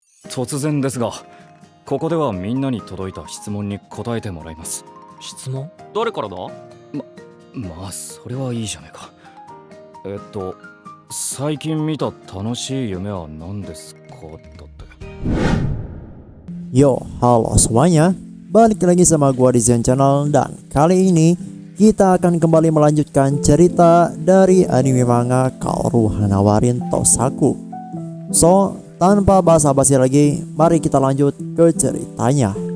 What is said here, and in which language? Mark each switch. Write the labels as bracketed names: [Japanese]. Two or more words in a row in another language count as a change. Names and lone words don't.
[Japanese] 突然ですが、ここではみんなに届いた質問に答えてもらいます。質問？誰からだ？まあそれはいいじゃないか。最近見た楽しい夢は何ですかだって。 [Indonesian] Yo, halo semuanya. Balik lagi sama gua di Zen Channel, dan kali ini kita akan kembali melanjutkan cerita dari anime manga Kaoru Hanawarin Tosaku. So, tanpa basa-basi lagi, mari kita lanjut ke ceritanya.